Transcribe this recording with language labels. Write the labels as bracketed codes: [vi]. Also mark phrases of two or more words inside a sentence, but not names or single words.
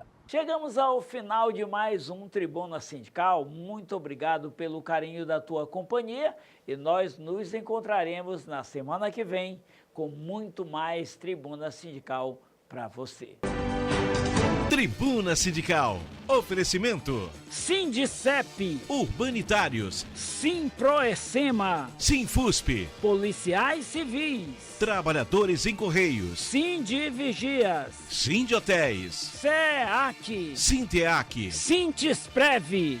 [pt] Chegamos ao final de mais um Tribuna Sindical. Muito obrigado pelo carinho da tua companhia e nós nos encontraremos na semana que vem com muito mais Tribuna Sindical para você. Tribuna Sindical. Oferecimento. Sindicep. Urbanitários. Simproecema. Sinfusp. Policiais civis. Trabalhadores em Correios. Sindivigias. Sindhotéis. SEAC. Sinteac. Sintisprev.